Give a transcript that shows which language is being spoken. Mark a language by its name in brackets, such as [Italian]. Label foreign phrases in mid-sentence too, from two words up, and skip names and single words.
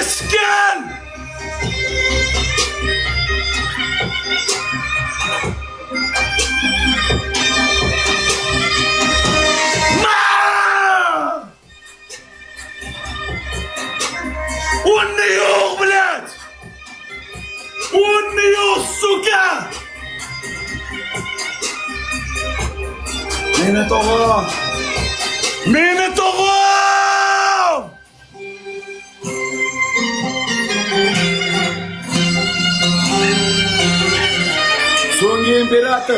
[Turkish] Gel! [Russian] Он не yok, блядь! Он не yok, сука! [Uzbek] Meni tog'am! Meni tog'am! So'nggi imperator!